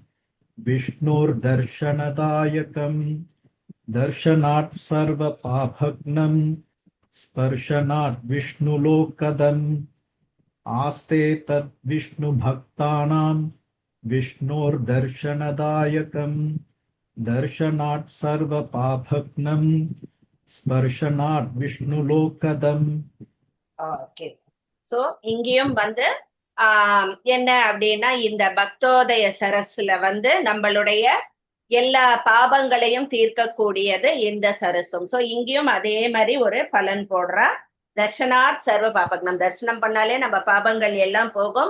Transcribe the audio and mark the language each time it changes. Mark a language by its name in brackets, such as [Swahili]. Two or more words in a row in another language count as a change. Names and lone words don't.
[Sanskrit] विष्णोर्दर्शनदायकं दर्शनात् सर्वपापघ्नं स्पर्शनात् विष्णुलोकदम् आस्ते तत् विष्णु भक्तानां विष्णोर्दर्शनदायकं दर्शनात् सर्वपापघ्नं स्पर्शनात् विष्णुलोकदम्. [Tamil] ஓகே. சோ இங்கேயும் என்ன அப்படின்னா இந்த பக்தோதய சரஸ்ல நம்மளுடைய எல்லா பாபங்களையும் தீர்க்கக்கூடியது இந்த சரஸும். சோ இங்கேயும் அதே மாதிரி ஒரு பலன் போடுறா. [Sanskrit] दर्शनात् सर्व पापघ्नम्, [Tamil] தரிசனம் பண்ணாலே நம்ம பாபங்கள் எல்லாம் போகும்.